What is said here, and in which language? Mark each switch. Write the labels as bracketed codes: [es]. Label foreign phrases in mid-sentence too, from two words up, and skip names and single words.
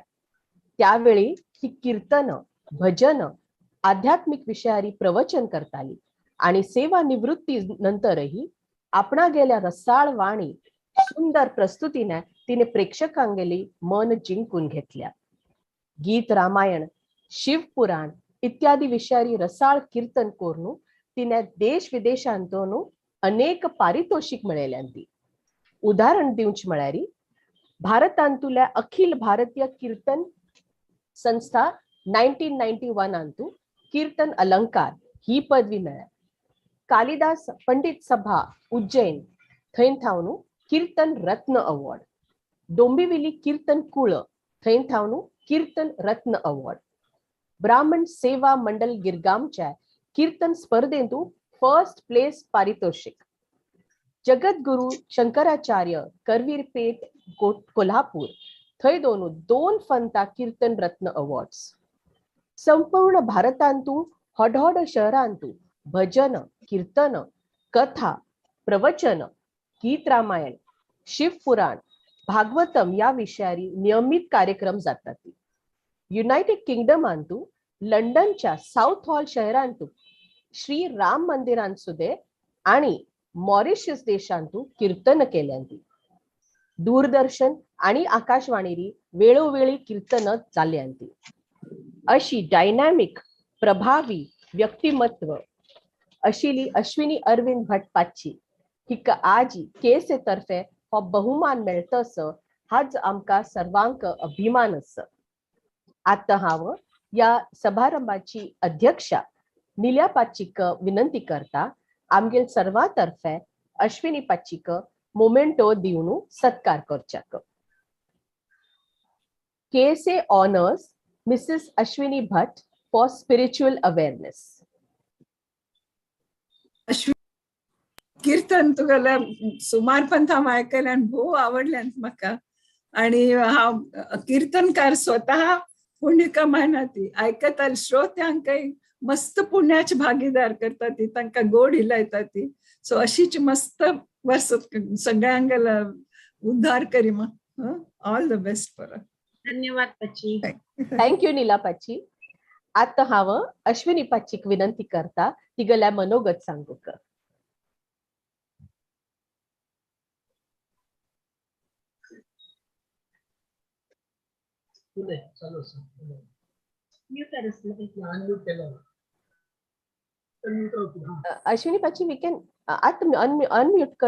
[kok] त्यावेळी ती कीर्तन भजन आध्यात्मिक विषयारी प्रवचन करताली आणि सेवा निवृत्ती नंतरही आपणा गेल्या रसाळ वाणी सुंदर प्रस्तुतीने तिने प्रेक्षकांगेली मन जिंकून घेतल्या. गीत रामायण शिवपुराण इत्यादी विषयारी रसाळ कीर्तन करून तिने देश विदेशांतून अनेक पारितोषिक मेळयल्यांती. उदाहरण दिवचे म्हळ्यार भारतांतुल्या अखिल भारतीय कीर्तन संस्था 1991 अंतू कीर्तन अलंकार ही पदवी मेळ्ळ्या. कालिदास पंडित सभा उज्जैन थंय थावणू कीर्तन रत्न अवॉर्ड. डोंबिविली कीर्तन कुळ थंय थावणू कीर्तन रत्न अवॉर्ड. ब्राह्मण सेवा मंडल गिरगामच्या कीर्तन स्पर्धेंतू [en] first place [kok] पारितोषिक. जगद्गुरु शंकराचार्य करवीरपेठ कोल्हापूर थंय दोन फंता कीर्तन रत्न अवॉर्ड्स. संपूर्ण भारतांतू हडहड शहरांतू भजन कीर्तन कथा, प्रवचन, गीत रामायण, शिवपुराण, भागवतम या विषयारी नियमित कार्यक्रम जातात. युनायटेड किंगडम अंतू लंडनच्या साऊथ हॉल शहरांतू श्री राम मंदिरांसुदे आणि मॉरिशस देशांतू कीर्तन केल्यांती. दूरदर्शन आणि आकाशवाणीरी वेळोवेळी कीर्तन चाल्यांती. अशी डायनॅमिक प्रभावी व्यक्तिमत्व आशिल्ली अश्विनी अरविंद भट पाची हिका आज केसे तर्फे हो बहुमान मेळटस हाच आमकां सर्वांक अभिमान आसा. आता हांव या समारंभाची अध्यक्षा निल्या पाचीक विनंती करता आमगेल सर्वां तर्फे अश्विनी पाचीक मोमेंटो दिवन सत्कार करच्याक. [en] KSA honors Mrs. Ashwini Bhatt for spiritual awareness. [kok] कीर्तन तुगेले सुमार पंथ हांव आयकलें आनी भोव आवडलें म्हाका. आनी हांव कीर्तनकार स्वता पुण्य कमायना ती आयकता श्रोत्यांकय मस्त पुण्याचे भागीदार करता ती, तांकां गोड हिलायता ती. सो अशीच मस्त वर्स सगळ्यांगेला उद्धार करी मग. [en] all the best for. [kok] धन्यवाद पची. थँक्यू नीला पाची. आता हांव अश्विनी पाचीक विनंती करता तिगेल्या मनोगत सांगूक. [en] अश्विनी पाची we can at unmute कर.